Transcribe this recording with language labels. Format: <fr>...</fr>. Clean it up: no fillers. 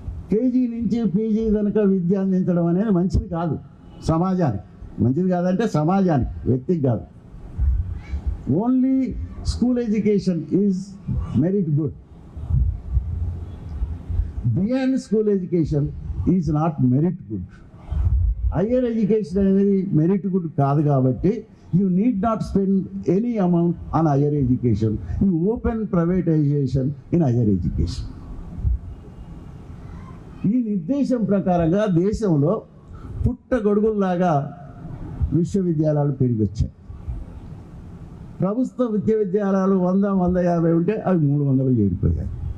<te>KG నుంచి PG కనుక విద్య అందించడం అనేది మంచిది కాదు సమాజానికి. మంచిది కాదంటే సమాజానికి, వ్యక్తికి కాదు.</te> <en>Only school education is merit good. Beyond school education is not merit good. Higher education</en> <te>అనేది</te> <en>merit good</en> <te>కాదు కాబట్టి</te> <en>you need not spend any amount on higher education. You open privatization in higher education.</en> <te>ఈ నిర్దేశం ప్రకారంగా దేశంలో పుట్టగొడుగుల్లాగా విశ్వవిద్యాలయాలు పెరిగి వచ్చాయి. ప్రభుత్వ విశ్వవిద్యాలయాలు 100-150 ఉంటే అవి 300 చేరిపోయాయి.</te>